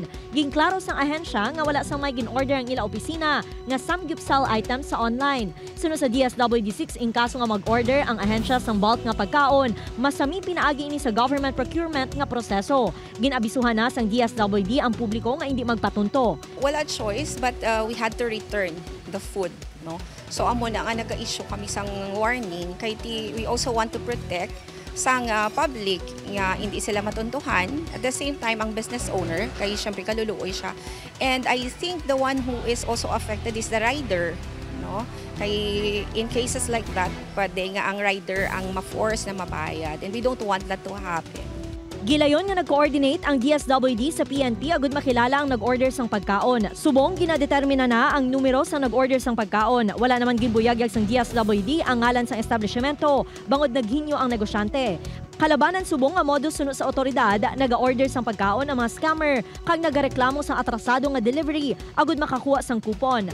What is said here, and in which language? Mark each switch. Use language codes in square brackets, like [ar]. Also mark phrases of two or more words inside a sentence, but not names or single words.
[hil] Ginklaro sang ahensya nga wala sa may gin-order ang ila opisina nga samgyupsal items sa online. Sunod sa DSWD6 in kaso nga mag-order ang ahensya sang bulk nga pagkaon, masami pinaagi ini sa government procurement nga proseso. Abisuhan na sang DSWD ang publiko nga hindi magpatunto. [en] Wala choice but we had to return the food, no? [hil] So amo na nga nag-issue kami sang warning kay [en] we also want to protect [hil] sang public nga hindi sila matuntuhan. [en] At the same time [hil] ang [en] business owner [hil] kay syempre kaluluoy siya. [en] And I think the one who is also affected is the rider, no? [hil] Kay in cases like that, pwede nga ang rider ang ma-force na mabayad, [en] and we don't want that to happen. [hil] Gilayon nga nag-coordinate ang DSWD sa PNP agud makilala ang nag-order sang pagkaon. Subong ginadetermina na ang numero sang nag-order sang pagkaon. Wala naman ginbuyagyag sang DSWD ang ngalan sang establishmento bangod naghinyo ang negosyante. Kalabanan subong nga modus sunod sa otoridad, naga-order sang pagkaon ang mga scammer kag nagareklamo sang atrasado nga delivery agud makakuha sang kupon.